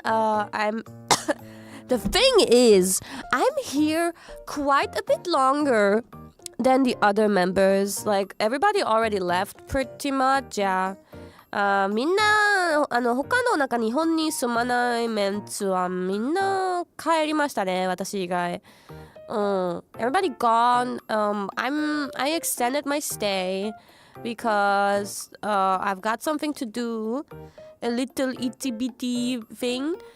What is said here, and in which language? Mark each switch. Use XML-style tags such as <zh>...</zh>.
<en>I'm the thing is, I'm here quite a bit longer than the other members. Like, everybody already left pretty much. Yeah.</en> <ja>みんな他のなんか日本に住まないメンツはみんな帰りましたね、私以外。</ja> <en>Everybody gone. I extended my stay because I've got something to do, a little itty bitty thing.</en>